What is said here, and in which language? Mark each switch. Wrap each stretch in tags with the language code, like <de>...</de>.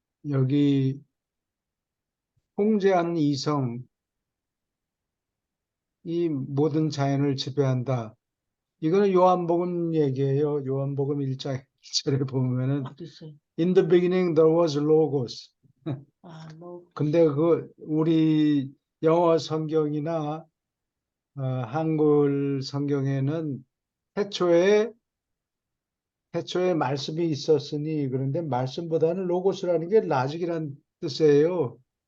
<ko>여기 통제하는 이성이 모든 자연을 지배한다. 이거는 요한복음 얘기예요. 요한복음 1장 1절에 보면은 어디 있어요?</ko> <en>In the beginning there was logos.</en> <ko>아, 뭐, 근데 우리 영어 성경이나 한글 성경에는 태초에 말씀이 있었으니 그런데 말씀보다는 로고스라는 게 라직이라는 뜻이에요.</ko>